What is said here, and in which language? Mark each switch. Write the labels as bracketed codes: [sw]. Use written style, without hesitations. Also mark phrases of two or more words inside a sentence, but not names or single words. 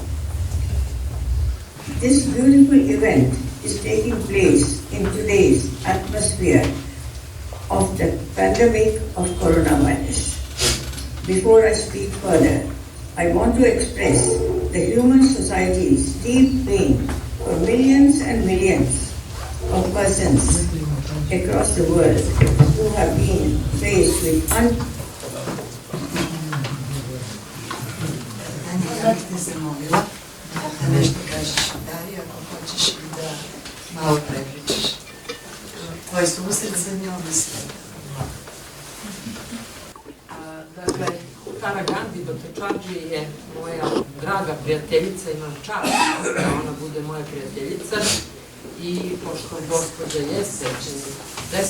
[en] This beautiful event is taking place in today's atmosphere of the pandemic of coronavirus. Before I speak further, I want to express the human society's deep pain for millions and millions of persons across the world who have been faced with [sr] nešto kažeš Darija, ako hoćeš i da malo prepričaš. Tvoj susret sa njom mislim. Dakle, Tara Gandi Doktorke je moja draga prijateljica, imam čast da ona bude moja prijateljica i pošto gospođa jeste u 10.